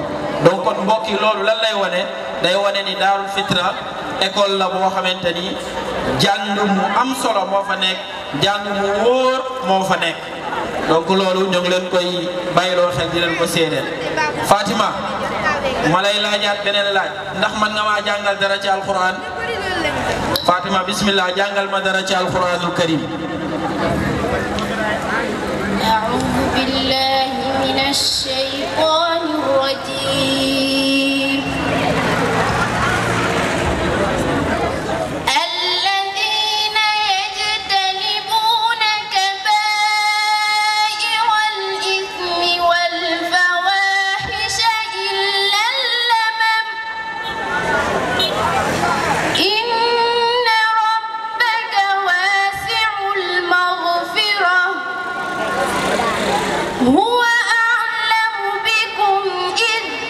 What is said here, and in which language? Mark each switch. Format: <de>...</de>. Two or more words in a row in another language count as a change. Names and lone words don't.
<wo>donc kon mbokk yi loolu lan lay wane day wane ni Daarul Fitra école la boo xamante ni jàng mu am solo moo fa nekk jàng mu wóor moo fa nekk donc loolu ñoo ngi leen koy bàyyiloo xel di leen ko séedeel. Fatima ma lay laajaat beneen laaj ndax man nga maa jàngal dara ci alquran Fatima bismillah jàngal ma dara ci</wo> <ar>القرآن الكريم. أعوذ بالله من الشيطان الرجيم الذين يجتنبون كبائر الإثم والفواحش إلا اللمم إن ربك واسع المغفرة هو أعلم بكم إذ</ar>